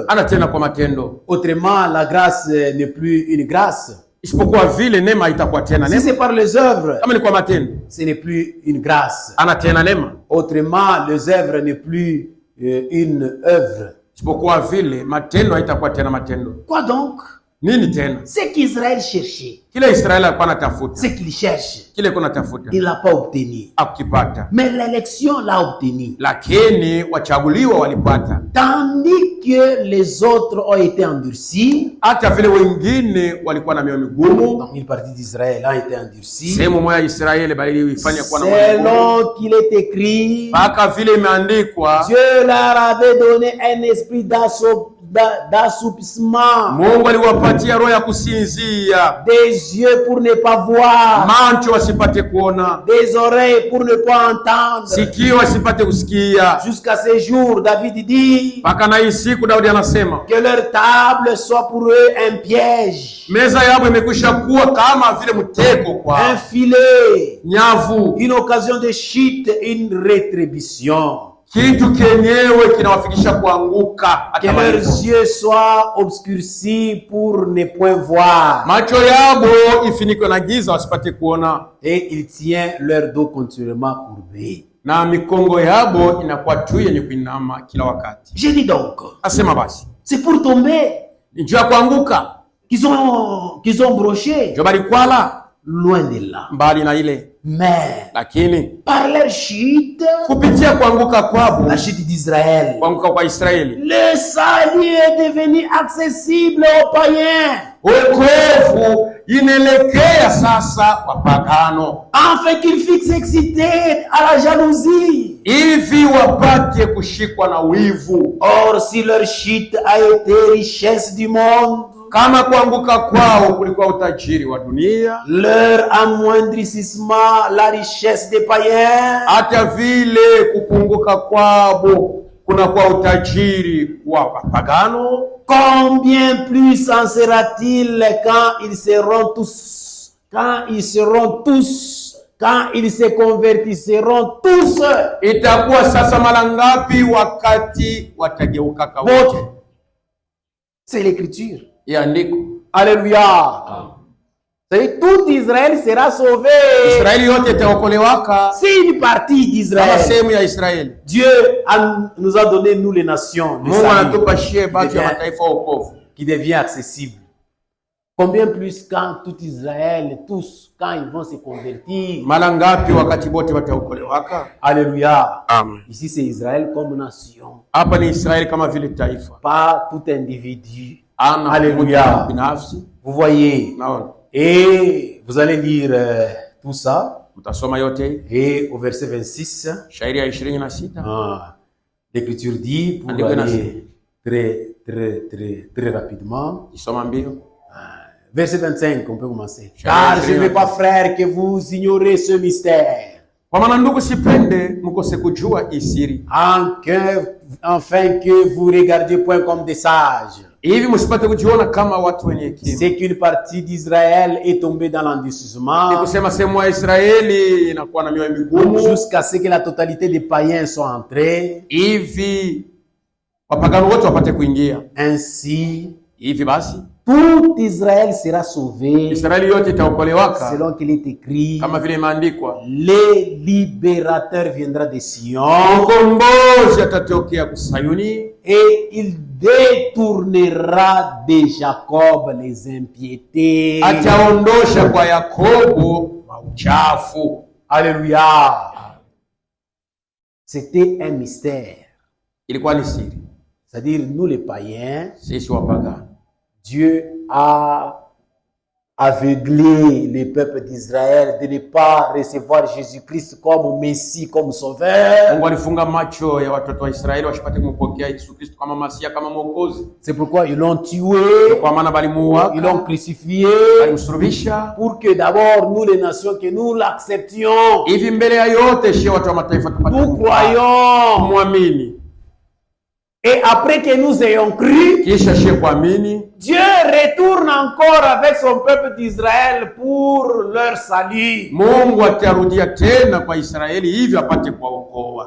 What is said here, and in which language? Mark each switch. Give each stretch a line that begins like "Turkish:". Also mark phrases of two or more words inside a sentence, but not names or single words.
French: Autrement, la grâce n'est plus une grâce. Si c'est par les œuvres, ce n'est plus une grâce. Autrement, les œuvres n'est plus une œuvre. Quoi donc?
Swahili: Nini tena?
French: Ce qu'Israël cherchait,
Swahili: Kile Israeli alikuwa anatafuta,
French: ce qu'il cherche,
Swahili: kile kuna tafuta,
French: il l'a pas obtenu.
Swahili: akipata.
French: Mais l'élection l'a obtenu.
Swahili: Lakini wachaguliwa walipata.
French: Tandis que les autres ont été endurcis,
Swahili: Hata vile wengine walikuwa na mioyo migumu.
French: donc une partie d'Israël a été endurcie.
Swahili: Sehemu moja ya Israeli bali ifanya kuwa na mioyo migumu.
French: Selon qu'il est écrit,
Swahili: Mpaka vile imeandikwa,
French: Dieu leur avait donné un esprit d'assoupissement,
Swahili: Mungu aliwapatia roho ya kusinzia,
French: des yeux pour ne pas voir,
Swahili: macho wasipate kuona,
French: des oreilles pour ne pas entendre.
Swahili: sikio wasipate kusikia.
French: Jusqu'à ce jour, David dit
Swahili: Mpaka na hii siku Daudi anasema
French: que leur table soit pour eux un piège,
Swahili: meza yao imekwisha kuwa kama vile mtego
French: un
Swahili: kwa
French: filet,
Swahili: nyavu,
French: une occasion de chute, une rétribution.
Swahili: kitu kenyewe kinawafikisha kuanguka.
French: Que
Swahili: Hata
French: leurs
Swahili: malipo.
French: yeux soient obscurcis pour ne point voir.
Swahili: Macho yabo ifinikwe na giza wasipate kuona,
French: Et il tient leur dos continuellement courbé.
Swahili: na mikongo yabo inakuwa tu yenye kuinama kila wakati.
French: Je dis donc,
Swahili: Asema basi
French: c'est pour tomber
Swahili: ni juu ya kuanguka,
French: qu'ils ont broché.
Swahili: ndio balikwala
French: Loin de là.
Swahili: mbali na ile.
French: Mais
Swahili: Lakini
French: par leur chute,
Swahili: kupitia kuanguka kwabo,
French: la chute d'Israël,
Swahili: kuanguka kwa Israeli,
French: le salut est devenu accessible aux païens,
Swahili: wokovu inaelekea sasa wapagano,
French: afin qu'ils fixent excités à la jalousie.
Swahili: hivi wapate kushikwa na wivu.
French: Or, si leur chute a été richesse du monde,
Swahili: Kama kuanguka kwao kulikuwa utajiri wa dunia,
French: leur amoindrissement la richesse des païens,
Swahili: hata vile kupunguka kwabo kunakuwa utajiri wa wapagano.
French: combien plus en sera-t-il quand ils se convertisseront tous.
Swahili: Itakuwa sasa mara ngapi wakati watageuka kwa wote?
French: C'est l'écriture.
Swahili: Iandiko.
French: Alléluia. C'est tout Israël sera sauvé.
Swahili: Israeli yote itaokolewaka
French: C'est une partie
Swahili: kama
French: d'Israël.
Swahili: sehemu ya Israeli.
French: Dieu nous a donné, nous les nations, le
Swahili: Mungu
French: salut
Swahili: anatupa shie batu ya mataifa wokovu.
French: qui devient accessible. Combien plus quand tout Israël, tous, quand ils vont se convertir.
Swahili: Mara ngapi wakati bote wataokolewaka?
French: Alléluia. Amen. Ici c'est Israël comme nation,
Swahili: Hapa ni Israeli kama vile taifa.
French: pas tout individu.
Swahili: Ana
French: Alléluia.
Swahili: binafsi.
French: Vous voyez.
Swahili: Naona.
French: Et vous allez lire tout ça.
Swahili: Utasoma yote.
French: Et au verset 26,
Swahili: Shairi ya 26.
French: l'Écriture dit, pour
Swahili: Andiko
French: aller très rapidement,
Swahili: Isoma mbio.
French: verset 25, on peut commencer.
Swahili: Shairi
French: Car je ne veux
Swahili: 25.
French: pas, frère, que vous ignorez ce mystère,
Swahili: Kwa maana ndugu, sipende mkose kujua isiri,
French: afin que vous regardiez point comme des sages.
Swahili: hivi msipate kujiona kama watu wenye hekima.
French: C'est qu'une partie d'Israël est tombée dans
Swahili: Ni
French: l'endurcissement
Swahili: kusema sehemu ya Israeli inakuwa na mioyo migumu,
French: jusqu'à ce que la totalité des païens soient entrés.
Swahili: hivi wapagano wote wapate kuingia.
French: Ainsi,
Swahili: Hivi basi
French: tout Israël sera sauvé,
Swahili: Israeli yote itaokolewaka
French: selon qu'il est écrit.
Swahili: kama vile imeandikwa,
French: Le libérateur viendra de Sion
Swahili: mkombozi atatokea kusayuni,
French: et il détournera de Jacob les impiétés.
Swahili: ataondosha kwa Yakobo mauchafu.
French: Alléluia. C'était un mystère.
Swahili: Ilikuwa ni siri,
French: C'est-à-dire, nous les païens,
Swahili: sisi wapagano
French: Dieu a aveuglé le peuple d'Israël de ne pas recevoir Jésus-Christ comme Messie, comme Sauveur.
Swahili: Mungu alifunga macho ya watoto wa Israeli wasipate kumpokea Yesu Kristo kama Masia, kama Mwokozi.
French: C'est pourquoi ils l'ont tué,
Swahili: Kwa maana balimuua,
French: ils l'ont crucifié,
Swahili: balimsulubisha,
French: pour que d'abord nous les nations, que nous l'acceptions.
Swahili: hivi mbele ya yote shie watu wa mataifa tupate
French: Nous croyons.
Swahili: kumwamini,
French: Et après que nous ayons cru,
Swahili: kisha shie kuamini,
French: Dieu retourne encore avec son peuple d'Israël pour leur salut.
Swahili: Mungu atarudia tena kwa Israeli hivi apate kuwaokoa.